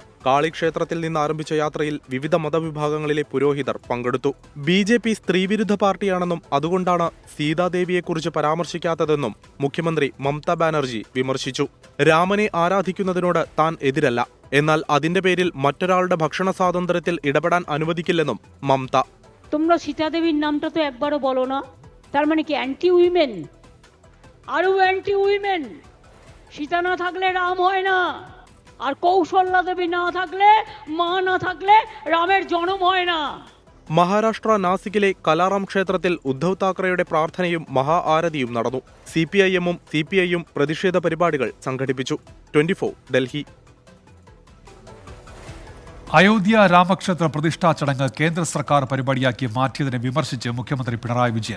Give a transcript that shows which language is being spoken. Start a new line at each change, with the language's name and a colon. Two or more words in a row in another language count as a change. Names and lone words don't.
Malayalam: കാളിക്ഷേത്രത്തിൽ നിന്ന് ആരംഭിച്ച യാത്രയിൽ വിവിധ മതവിഭാഗങ്ങളിലെ പുരോഹിതർ പങ്കെടുത്തു. BJP സ്ത്രീവിരുദ്ധ പാർട്ടിയാണെന്നും അതുകൊണ്ടാണ് സീതാദേവിയെക്കുറിച്ച് പരാമർശിക്കാത്തതെന്നും മുഖ്യമന്ത്രി മമതാ ബാനർജി വിമർശിച്ചു. രാമനെ ആരാധിക്കുന്നതിനോട് താൻ എതിരല്ല, എന്നാൽ അതിന്റെ പേരിൽ മറ്റൊരാളുടെ ഭക്ഷണ സ്വാതന്ത്ര്യത്തിൽ ഇടപെടാൻ അനുവദിക്കില്ലെന്നും മമത.
Bangla: তোমরা সীতাদেবীর নামটা তো একবারও বলো না, তার মানে কি
English: anti women?
Bangla: আরও
English: anti women.
Bangla: সীতা না থাকলে রাম হয় না, আর কৌশল্যা দেবী না থাকলে, মা না থাকলে রামের জন্ম হয় না.
Malayalam: മഹാരാഷ്ട്ര നാസിക്കിലെ കലാറാം ക്ഷേത്രത്തിൽ ഉദ്ധവ് താക്കറെയുടെ പ്രാർത്ഥനയും മഹാ ആരതിയും നടന്നു. CPIM-ഉം CPI-യും പ്രതിഷേധ പരിപാടികൾ സംഘടിപ്പിച്ചു. 24 ഡൽഹി. അയോധ്യ രാമക്ഷേത്ര പ്രതിഷ്ഠാ ചടങ്ങ് കേന്ദ്ര സർക്കാർ പരിപാടിയാക്കി മാറ്റിയതിനെ വിമർശിച്ച് മുഖ്യമന്ത്രി പിണറായി വിജയൻ.